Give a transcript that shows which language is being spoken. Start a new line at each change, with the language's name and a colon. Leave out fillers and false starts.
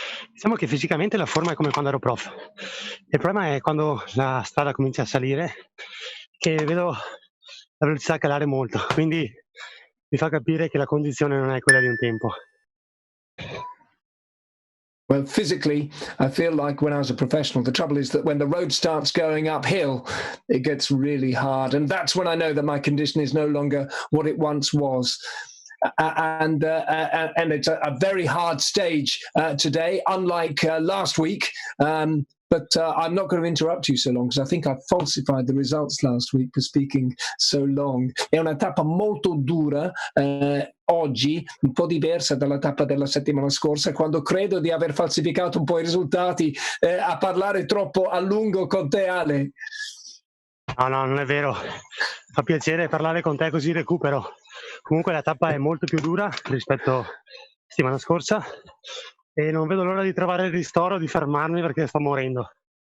Italian: Diciamo che fisicamente la forma è come quando ero prof. Il problema è quando la strada comincia a salire, che vedo la velocità calare molto, quindi mi fa capire che la condizione non è quella di un tempo.
English: Well, physically, I feel like when I was a professional, the trouble is that when the road starts going uphill, it gets really hard. And that's when I know that my condition is no longer what it once was. And it's a very hard stage today, unlike last week. But I'm not going to interrupt you so long, because I think I falsified the results last week for speaking so long.
Italian: È una tappa molto dura oggi, un po' diversa dalla tappa della settimana scorsa, quando credo di aver falsificato un po' i risultati a parlare troppo a lungo con te, Ale. No, non è vero. Fa piacere parlare con te, così recupero. Comunque la tappa è molto più dura rispetto alla settimana scorsa e non vedo l'ora di trovare il ristoro, di fermarmi, perché sto morendo.